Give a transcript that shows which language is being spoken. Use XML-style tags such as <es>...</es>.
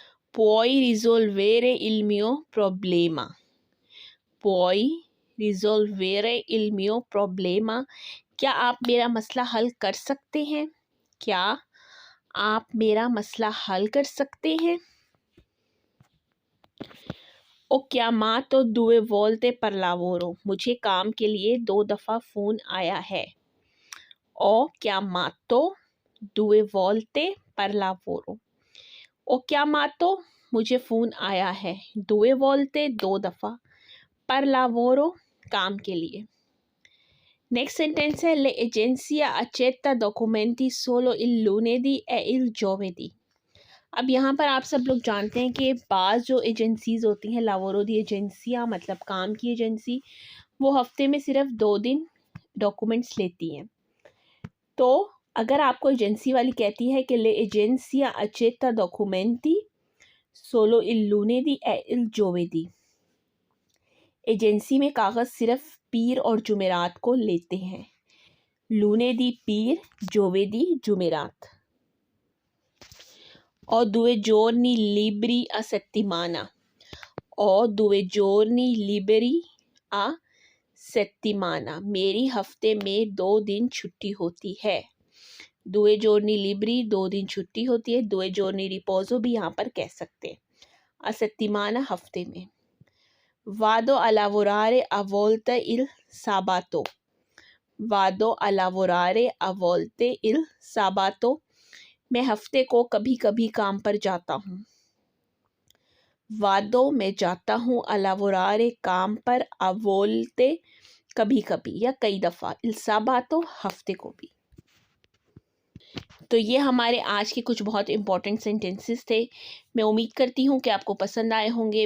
<it>Puoi risolvere il mio problema,</it> <hi>puoi risolvere il mio problema, क्या आप मेरा मसला हल कर सकते हैं, क्या आप मेरा मसला हल कर सकते हैं।</hi> <it>Ho chiamato 2 volte per lavoro,</it> <hi>मुझे काम के लिए 2 दफ़ा फ़ोन आया है।</hi> <it>Ho chiamato 2 volte per lavoro, ho chiamato</it> <hi>मुझे फ़ोन आया है,</hi> <it>2 volte</it> <hi>2 दफ़ा,</hi> <it>per lavoro</it> <hi>काम के लिए। नेक्स्ट सेंटेंस है,</hi> <it>le agenzia accetta documenti solo il lunedì e il giovedì।</it> <hi>अब यहाँ पर आप सब लोग जानते हैं कि बाज़ जो एजेंसीज़ होती हैं, लावोरो दी एजेंसियाँ मतलब काम की एजेंसी, वो हफ्ते में सिर्फ 2 दिन डॉक्यूमेंट्स लेती हैं। तो अगर आपको एजेंसी वाली कहती है कि ले एजेंसिया</hi> <it>accetta documenti solo il lunedì e il giovedì,</it> <hi>agency में कागज़ सिर्फ पीर और जुमेरात को लेते हैं। लूनेदी पीर, जोवेदी जुमेरात।</hi> <it>और 2 giorni liberi a settimana, और 2 giorni liberi a settimana,</it> <hi>मेरी हफ्ते में 2 दिन छुट्टी होती है।</hi> <it>2 giorni liberi</it> <hi>2 दिन छुट्टी होती है।</hi> <it>2 giorni riposo</it> <hi>भी यहाँ पर कह सकते हैं।</hi> <it>a settimana</it> <hi>हफ्ते में।</hi> <it>Vado a lavorare a volte il sabato, vado a lavorare a volte il sabato,</it> <hi>मैं हफ्ते को कभी कभी काम पर जाता हूँ। वादो मैं जाता हूँ,</hi> <it>a lavorare</it> <hi>काम पर,</hi> <it>a volte</it> <hi>कभी कभी या कई दफ़ा,</hi> <it>il sabato</it> <hi>हफ्ते को भी। तो ये हमारे आज के कुछ बहुत इंपॉर्टेंट सेंटेंसेस थे। मैं उम्मीद करती हूँ कि आपको पसंद आए होंगे।</hi>